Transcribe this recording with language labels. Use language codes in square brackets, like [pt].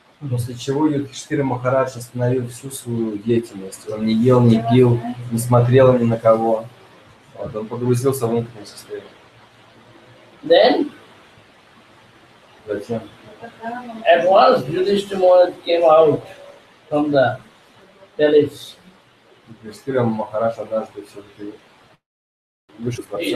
[ru] После чего Юдхиштира Махарадж остановил всю свою деятельность. Он не ел, не пил, не смотрел ни на кого. Вот, он погрузился в внутреннее состояние. Затем [en] At once, Yudhishthira Maharaj came out from the palace. [ru] Юдхиштира Махарадж однажды все-таки вышел из